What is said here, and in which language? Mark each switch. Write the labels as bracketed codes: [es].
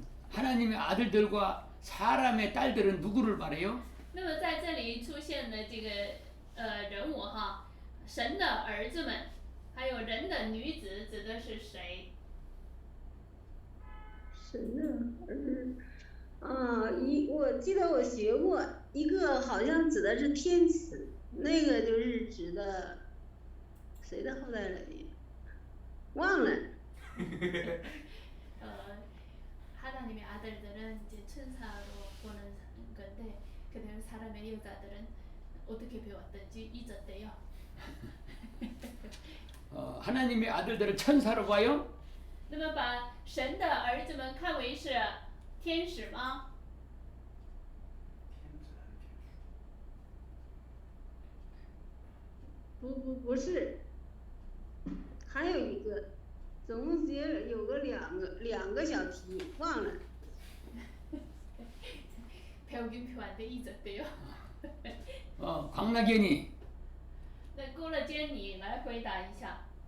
[ko] 하나님의 아들들과 사람의 딸들은 누구를 말해요? [zh] 那么在这里出现的这个人物哈，神的儿子们，还有人的女子，指的是谁？神的儿啊，我记得我学过一个，好像指的是天使，那个就是指的谁的后代来着？忘了。 [ko] 하나님의 아들들은 이제 천사로 보는 건데, 그대로 사람의 여자들은 어떻게 배웠던지 잊었대요. 하나님의 아들들을 천사로 봐요? [zh] 那么把神的儿子们看为是天使吗？不是，还有一个，总共节有个两个小题，忘了。 [ko] 배우긴 배웠는데 잊었대요. 광락연이. [zh] 那郭乐坚，你来回答一下。